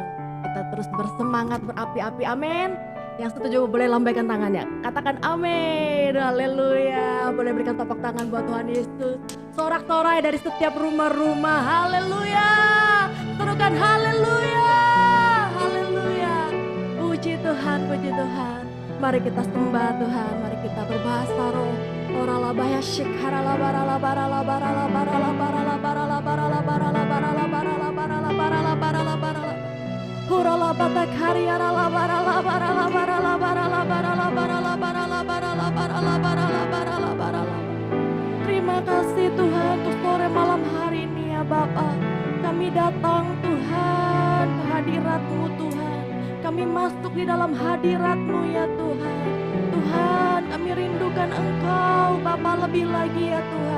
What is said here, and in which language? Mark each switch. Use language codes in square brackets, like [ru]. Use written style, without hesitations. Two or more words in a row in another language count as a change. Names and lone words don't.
[id] Kita terus bersemangat berapi-api, amin. Yang setuju boleh lambaikan tangannya, katakan amin, haleluya. Boleh berikan tepuk tangan buat Tuhan Yesus. Sorak-sorai dari setiap rumah-rumah, haleluya. Serukan haleluya, haleluya. Puji Tuhan, puji Tuhan. Mari kita sembah Tuhan, mari kita berbahasa roh. Ora la baya shik harala barala barala barala barala barala barala barala barala barala barala barala barala barala barala. Ora la batak hariara la barala barala barala barala barala barala barala barala barala barala barala barala. Terima kasih Tuhan untuk sore malam hari ini ya Bapa. Kami datang Tuhan ke hadirat-Mu Tuhan. Kami masuk di dalam hadirat-Mu ya Tuhan. Tuhan, kami rindukan Engkau Bapa lebih lagi ya Tuhan.